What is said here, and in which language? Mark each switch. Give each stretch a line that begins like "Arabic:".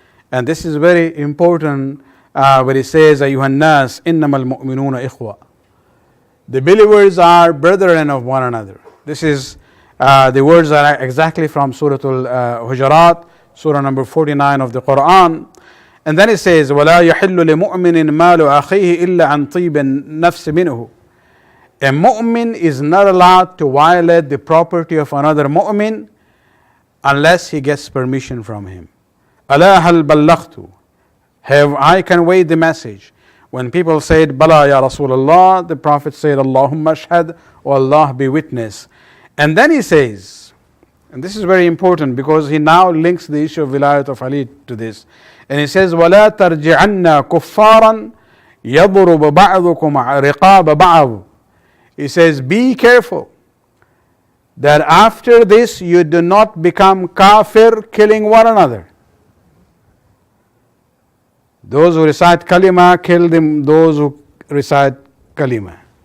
English: And this is very important where he says,
Arabic: أيها الناس إنما المؤمنون إخوة.
English: The believers are brethren of one another. This is the words are exactly from Surah Al-Hujurat, Surah number 49 of the Quran. And then it says,
Arabic: وَلَا يَحِلُّ لِمُؤْمِنٍ مَالُ أَخِيهِ إِلَّا عَنْ طِيبٍ نَفْسِ مِنْهُ.
English: A mu'min is not allowed to violate the property of another mu'min unless he gets permission from him.
Arabic: أَلَا هَلْ بَلَّغْتُ.
English: Have I conveyed the message? When people said,
Arabic: Bala ya Rasulullah,
English: the Prophet said,
Arabic: Allahumma ashhad,
English: O Allah be witness. And then he says, and this is very important because he now links the issue of wilayat of Ali to this. And he says,
Arabic: وَلَا تَرْجِعَنَّا كُفَّارًا يَضْرُبَ بَعْضُكُمْ رِقَابَ بَعْضٍ.
English: He says, be careful that after this you do not become kafir, killing one another. Those who recite kalima, kill them, those who recite kalima.